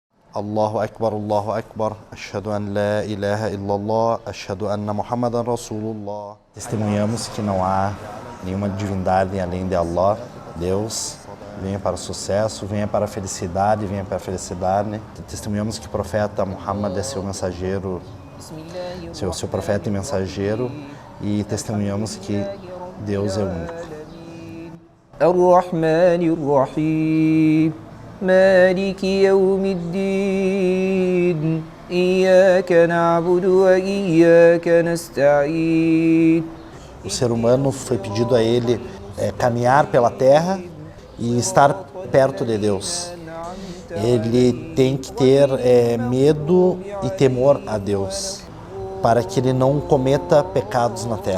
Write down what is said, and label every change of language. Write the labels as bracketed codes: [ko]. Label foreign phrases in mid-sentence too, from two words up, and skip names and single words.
[ar] الله أكبر أشهد أن لا إله إلا الله أشهد أن محمدا رسول الله. [pt] Testemunhamos que não há nenhuma divindade além de Allah, Deus. Venha para o sucesso, venha para a felicidade, venha para a felicidade. Testemunhamos que o profeta Muhammad é seu mensageiro, seu profeta e mensageiro, e testemunhamos que Deus é único. [ar] الرحمن الرحيم مالك يوم الدين إياك نعبد وإياك نستعين. [pt] O ser humano foi pedido a ele caminhar pela terra e estar perto de Deus. Ele tem que ter medo e temor a Deus, para que ele não cometa pecados na terra.